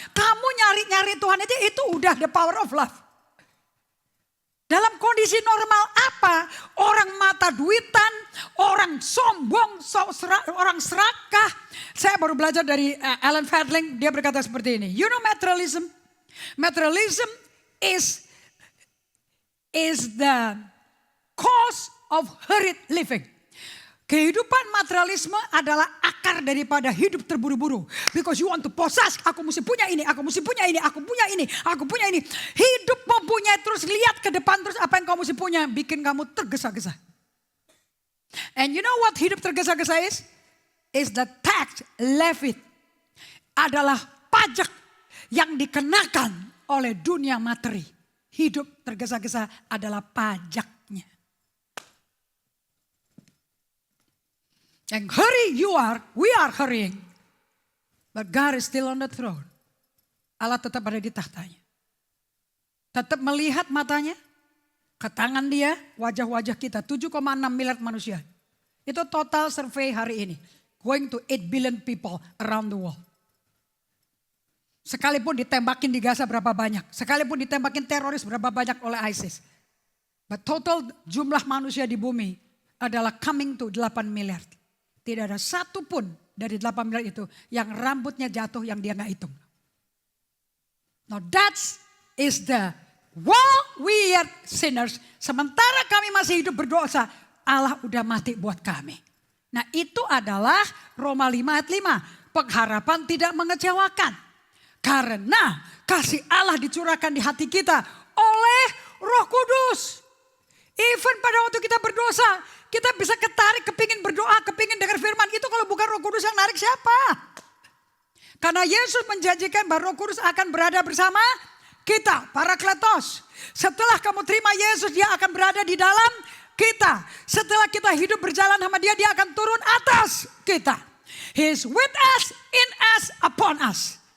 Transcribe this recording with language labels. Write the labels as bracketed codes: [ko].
[id] Kamu nyari Tuhan itu udah [en] the power of love. [id] Dalam kondisi normal apa? Orang mata duitan, orang sombong, orang serakah. Saya baru belajar dari Alan Fadling, dia berkata seperti ini. [en] You know materialism? Materialism is the cause of hurried living. [id] Kehidupan materialisme adalah akar daripada hidup terburu-buru. [en] Because you want to possess, [id] aku mesti punya ini, aku mesti punya ini, aku punya ini, aku punya ini. Hidup mempunyai terus, lihat ke depan terus apa yang kamu mesti punya, bikin kamu tergesa-gesa. [en] And you know what [id] hidup tergesa-gesa [en] is? Is the tax levied. [id] Adalah pajak yang dikenakan oleh dunia materi. Hidup tergesa-gesa adalah pajaknya. [en] And hurry we are hurrying. But God is still on the throne. [id] Allah tetap ada di tahtanya. Tetap melihat matanya ke tangan dia, wajah-wajah kita. 7,6 miliar manusia. Itu total survei hari ini. [en] Going to 8 billion people around the world. [id] Sekalipun ditembakin di Gaza berapa banyak. Sekalipun ditembakin teroris berapa banyak oleh ISIS. But total jumlah manusia di bumi adalah [en] coming to [id] 8 miliar. Tidak ada satu pun dari 8 miliar itu yang rambutnya jatuh yang dia gak hitung. [en] Now that is the while we are sinners. [id] Sementara kami masih hidup berdosa, Allah udah mati buat kami. Nah itu adalah Roma 5 ayat 5. Pengharapan tidak mengecewakan. Karena kasih Allah dicurahkan di hati kita oleh Roh Kudus. Even pada waktu kita berdosa, kita bisa ketarik, kepingin berdoa, kepingin dengar firman. Itu kalau bukan Roh Kudus yang narik siapa? Karena Yesus menjanjikan bahwa Roh Kudus akan berada bersama kita, Parakletos. Setelah kamu terima Yesus, dia akan berada di dalam kita. Setelah kita hidup berjalan sama dia, dia akan turun atas kita. [en] He is with us, in us, upon us.